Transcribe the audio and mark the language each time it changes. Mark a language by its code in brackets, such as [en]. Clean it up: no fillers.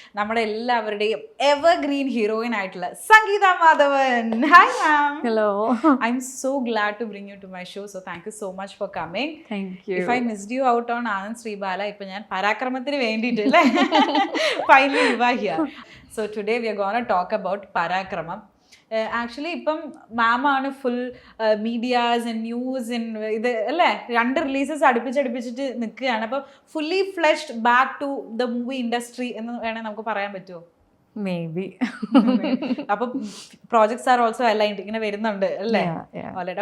[ml] നമ്മുടെ എല്ലാവരുടെയും evergreen heroine ആയിട്ടുള്ള സംഗീത Madhavan. [en] Hi ma'am. Hello. I am so glad to bring you to my show. So thank you so much for coming. If I missed you out on Anand Sreebala, [ml] ഇപ്പൊ ഞാൻ പരാക്രമത്തിന് വേണ്ടിയിട്ട് [en] finally you are here. So today we are going to talk about Parakramam. [ml] Actually ഇപ്പം മാം ആണ് full medias and news ഇത് അല്ലേ, 2 releases അടുപ്പിച്ചിട്ട് നിൽക്കുകയാണ്. അപ്പം [en] fully fleshed back to the movie industry [ml] എന്ന് വേണേൽ നമുക്ക് പറയാൻ പറ്റുമോ? [en] Maybe. [ml] അപ്പം [en] projects are also aligned, [ml] ഇങ്ങനെ വരുന്നുണ്ട് അല്ലേ ഓൾറെഡി.